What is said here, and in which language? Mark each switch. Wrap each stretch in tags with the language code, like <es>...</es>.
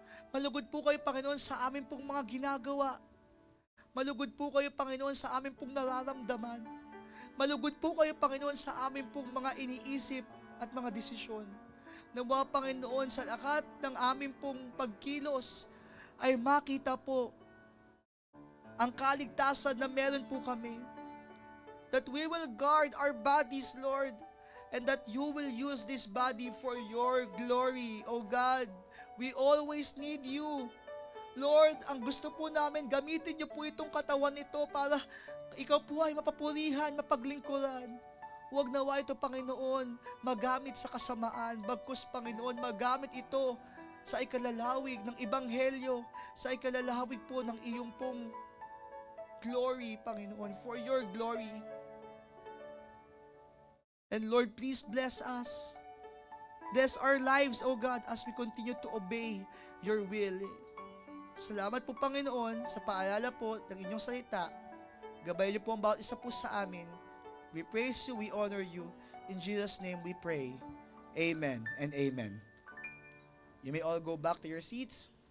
<tl>Malugod po kayo, Panginoon, sa amin pong mga ginagawa. Malugod po kayo, Panginoon, sa amin pong nararamdaman. Malugod po kayo, Panginoon, sa amin pong mga iniisip at mga desisyon. Nawa, Panginoon, sa lakat ng amin pong pagkilos ay makita po ang kaligtasan na meron po kami.</tl> <en>That we will guard our bodies, Lord, and that you will use this body for your glory, O God. We always need you.</en> <tl>Lord, ang gusto po namin, gamitin niyo po itong katawan nito para ikaw po ay mapapulihan, mapaglingkuran. Huwag nawa ito, Panginoon, magamit sa kasamaan. Bagkus, Panginoon, magamit ito sa ikalalawig ng Ebanghelyo, sa ikalalawig po ng iyong pong glory, Panginoon,</tl> <en>for your glory. And Lord, please bless us. Bless our lives, O God, as we continue to obey your will.</en> <tl>Salamat po, Panginoon, sa paalala po ng inyong salita. Gabayan niyo po ang bawat isa po sa amin.</tl> <en>We praise you, we honor you. In Jesus' name we pray. Amen and amen. You may all go back to your seats.</en>